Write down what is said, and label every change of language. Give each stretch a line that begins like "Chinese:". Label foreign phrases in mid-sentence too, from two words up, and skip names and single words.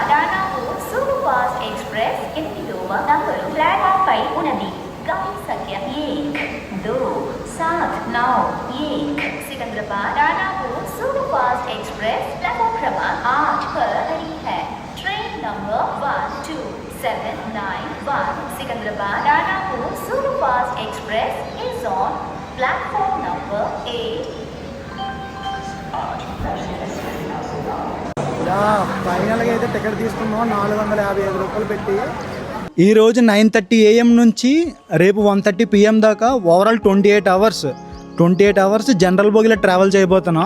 Telugu: దానాపూర్ సూపర్ ఫాస్ట్ ఎక్స్ప్రెస్ 8వ నంబరు ప్లాట్ఫామ్ పై ఉన్నది.
Hindi: गाड़ी संख्या 1, 2, 7, 9, 1 सिकंदराबाद दानापुर सुपर फास्ट एक्सप्रेस प्लेटफॉर्म क्रमांक 8 पर खड़ी है.
English: Train number 12791 Secunderabad Danapur Super Fast Express is on platform number 8.
Telugu: ఫైనల్గా అయితే టికెట్ తీసుకున్నాం 455 రూపాయలు పెట్టి. ఈరోజు 9:30 AM నుంచి రేపు 1:30 PM దాకా ఓవరాల్ 28 అవర్స్ జనరల్ బోగిలో ట్రావెల్ చేయబోతున్నాం.